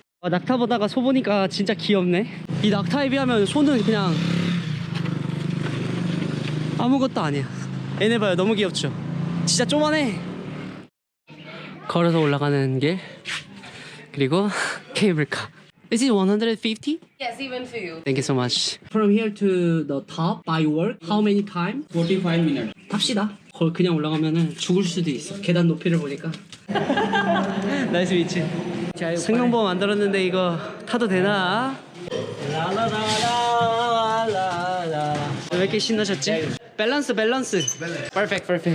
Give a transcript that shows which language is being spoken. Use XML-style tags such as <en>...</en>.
<ko>낙타 보다가 소 보니까 진짜 귀엽네. 이 낙타에 비하면 소는 그냥 아무것도 아니야. 얘네 봐요, 너무 귀엽죠? 진짜 쪼만해. 걸어서 올라가는 길, 그리고 케이블카.</ko> <en>Is it 150? Yes, even for you. Thank you so much. From here to the top by walk, how many time? 45 minutes.</en> <ko>탑시다. 그냥 올라가면은 죽을 수도 있어. 계단 높이를 보니까. 나이스 위치. 생명보험 만들었는데 이거 타도 되나? 왜 이렇게 신나셨지? 밸런스. Perfect.</ko>